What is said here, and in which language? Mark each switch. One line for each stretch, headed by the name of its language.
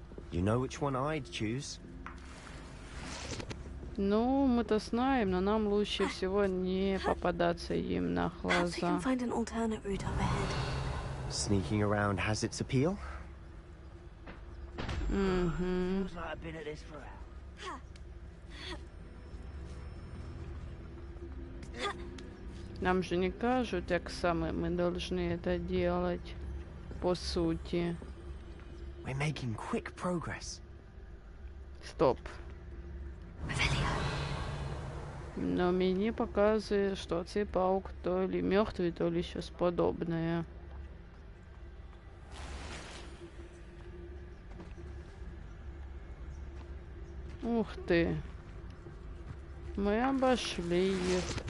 English: You know which one I'd choose?
Russian: Ну, мы-то знаем, но нам лучше всего не попадаться им на
English: Perhaps we can find an alternate route up ahead. Sneaking around has its appeal.
Russian: Угу.
English: Feels like I've been at this for hours.
Russian: Нам же не кажут, как сами мы должны это делать, по сути.
English: We're making quick progress.
Russian: Стоп. Но мне показывает, что
Ukrainian: цей
Russian: паук то ли мертвый, то ли
Ukrainian: щось
Russian: подобное. Ух ты. Мы обошли их.